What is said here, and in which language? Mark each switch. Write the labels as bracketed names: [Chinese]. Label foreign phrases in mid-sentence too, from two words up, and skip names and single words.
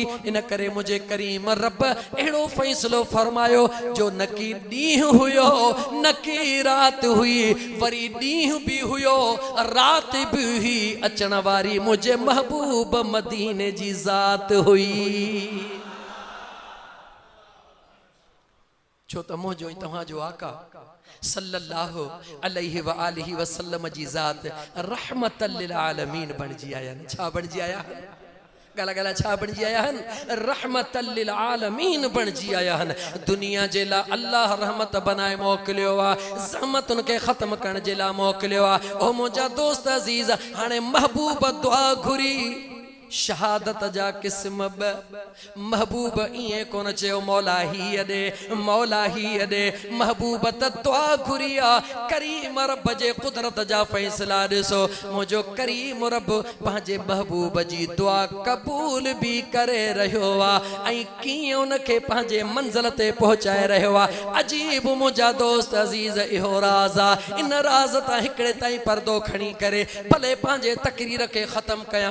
[Sindhi] इन करे मुझे करीम रब अहिड़ो फ़ैसिलो फरमायो जो न की ॾींहुं हुयो न की रात हुई, वरी ॾींहुं बि हुयो रात बि हुई, अचण वारी मुझे महबूब मदीने जी ज़ात हुई। छो त मुझो तव्हांजो आका [Arabic] صلى الله عليه وآله وسلم [Sindhi] जी ज़ात [Arabic] رحمة للعالمين [Sindhi] बणजी आया। छा बणजी आया? गला गला छा बणजी आया हन? [Arabic] رحمة للعالمين [Sindhi] बणजी आया हन। दुनिया जे ला अल्लाह रहमत बनाए मोकिलियो आ, ज़हमतुन के ख़त्म करण जे ला मोकिलियो आ। ओ मुंहिंजा दोस्त अज़ीज़, हाणे महबूब दुआ घुरी शहादत जा किस्म ब। महबूब इए कोन चयो मौला ही दे मौला ही दे, महबूब त दुआ घुरिया करीम रब जे कुदरत जा फैसला ॾिसो। मुझो करीम रब पंहिंजे महबूब जी दुआ कबूल भी करे रहियो आ ऐं कीअं उनखे पंहिंजे मंज़िल ते पहुचाए रहियो आ। अजीब मुंहिंजा दोस्त अज़ीज़ इहो राज़ आ, इन राज़ तां हिकिड़े ताईं पर्दो खणी करे भले पंहिंजे तकरीर खे ख़त्म कयां।